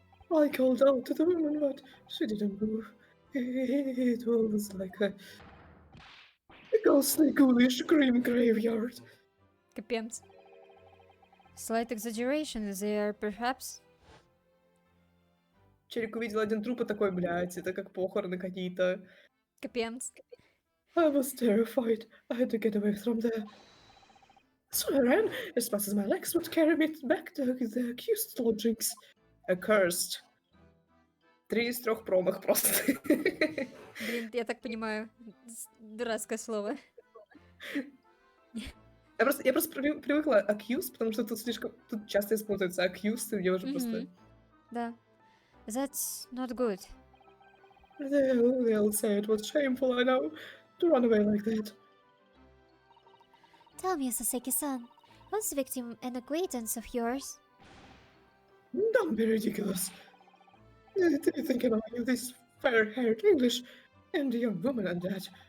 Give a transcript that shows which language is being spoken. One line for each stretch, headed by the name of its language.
English: I called out to the woman, but she didn't move. It was like a ghostly, ghoulish green graveyard.
Russian: Капец.
English: Slight exaggeration there, perhaps?
Russian: Челик увидел один труп и такой, блядь, это как похороны какие-то. Капец.
English: I was terrified. I had to get away from there. So I ran as fast as my legs would carry me back to the accused lodgings. Accursed.
Russian: 3 из 3 промах просто. Блин, я так понимаю, дурацкое слово. Я просто привыкла accused, потому что тут часто используется accused, и мне уже просто... Да.
English: That's not good. They'll say it was shameful, I know, to run away like that. Tell me, Soseki-san, was the victim an acquaintance of yours? Don't be ridiculous. Do you think I know this fair-haired English and a young woman and that?